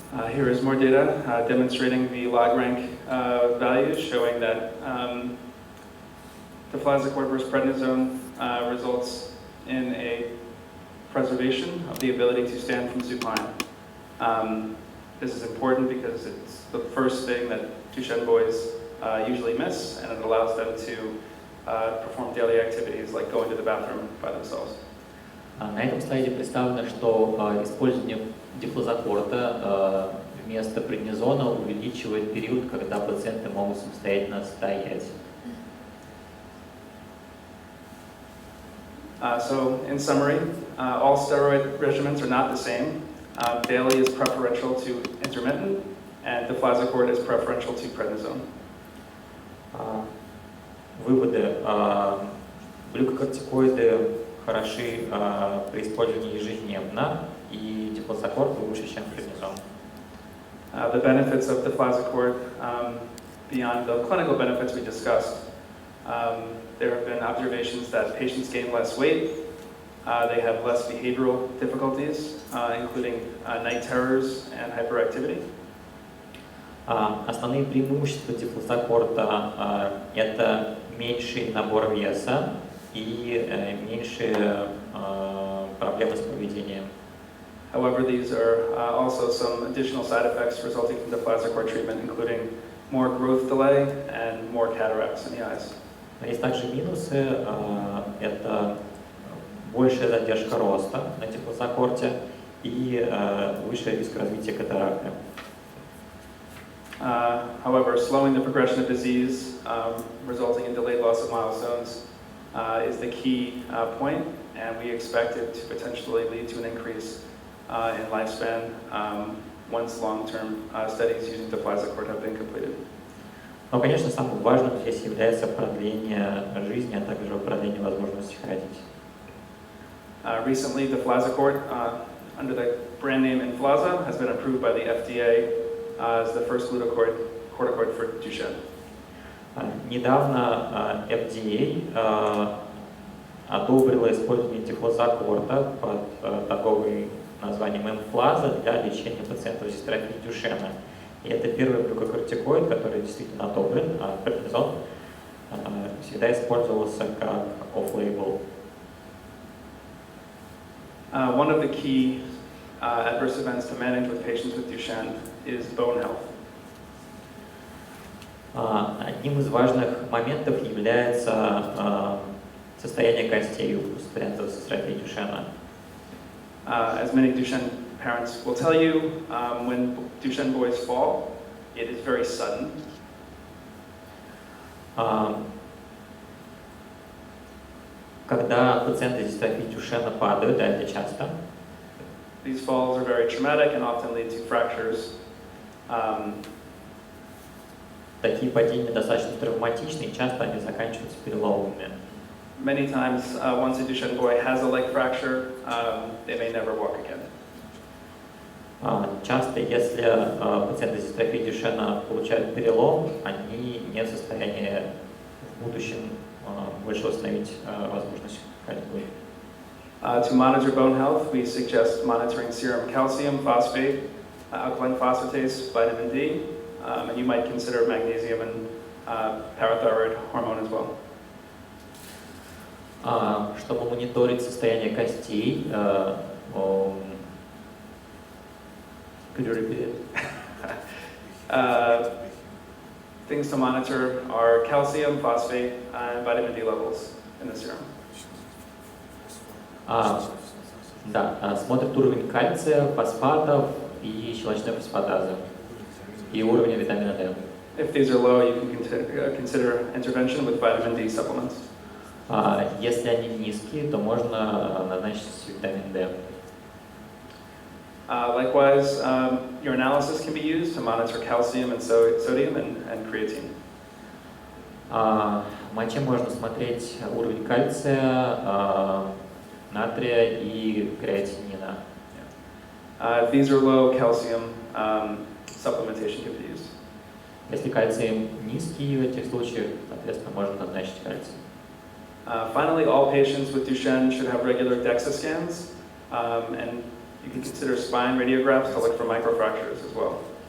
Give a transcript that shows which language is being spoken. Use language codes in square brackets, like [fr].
[en] Here is more data demonstrating the log rank values, showing that deflazacort versus prednisone results in a preservation of the ability to stand from supine. This is important because it's the first thing that Duchenne boys usually miss, and it allows them to perform daily activities like going to the bathroom by themselves. [ru] На этом слайде представлено, что использование дифлозакорта вместо преднизона увеличивает период, когда пациенты могут самостоятельно стоять. [en] So, in summary, all steroid regimens are not the same. Daily is preferential to intermittent, and deflazacort is preferential to prednisone. [ru] Выводы. Глюкокортикоиды хороши при использовании ежедневно, и дифлозакорт лучше, чем преднизон. [en] The benefits of deflazacort, beyond the clinical benefits we discussed, there have been observations that patients gain less weight, they have less behavioral difficulties, including night terrors and hyperactivity. [ru] Основные преимущества дифлозакорта – это меньший набор веса и меньшие проблемы с поведением. [en] However, these are also some additional side effects resulting from deflazacort treatment, including more growth delay and more cataracts in the eyes. [ru] Но есть также минусы. Это большая задержка роста на дифлозакорте и выше риск развития катаракты. [en] However, slowing the progression of disease, resulting in delayed loss of milestones, is the key point, and we expect it to potentially lead to an increase in lifespan once long-term studies using deflazacort have been completed. [ru] Но, конечно, самым важным здесь является продление жизни, а также продление возможности ходить. [en] Recently, deflazacort, under the brand name Inflaza, has been approved by the FDA as the first glucocorticoid for Duchenne. [ru] Недавно FDA одобрила использование дифлозакорта под торговой названием эмфлаза для лечения пациентов с дистрофией Дюшена. И это первый глюкокортикоид, который действительно одобрен, а преднизон всегда использовался как off-label. [en] One of the key adverse events to manage with patients with Duchenne is bone health. [ru] Одним из важных моментов является состояние костей у пациентов с дистрофией Дюшена. [en] As many Duchenne parents will tell you, when Duchenne boys fall, it is very sudden. [ru] Когда пациенты с дистрофией Дюшена падают, да, это часто, [en] These falls are very traumatic and often lead to fractures. [ru] такие падения достаточно травматичны, и часто они заканчиваются переломами. [en] Many times, once a Duchenne boy has a leg fracture, they may never walk again. [ru] Часто, если пациенты с дистрофией Дюшена получают перелом, они не в состоянии в будущем больше восстановить возможность ходьбы. [en] To monitor bone health, we suggest monitoring serum calcium, phosphate, alkaline phosphatase, vitamin D, and you might consider magnesium and parathyroid hormone as well. [ru] Чтобы мониторить состояние костей, [en] could you repeat it? Things to monitor are calcium, phosphate, and vitamin D levels in the serum. [ru] Да, смотрит уровень кальция, фосфатов и щелочной фосфатазы, и уровень витамина D. [en] If these are low, you can consider intervention with vitamin D supplements. [ru] Если они низкие, то можно назначить витамин D. [en] Likewise, urinalysis can be used to monitor calcium and sodium and creatine. [ru] В моче можно смотреть уровень кальция, натрия и креатинина. [en] If these are low, calcium supplementation can be used. [ru] Если кальций низкий в этих случаях, соответственно, можно назначить кальций. [en] Finally, all patients with Duchenne should have regular DEXA scans, and you can consider spine radiographs to look for microfractures as well.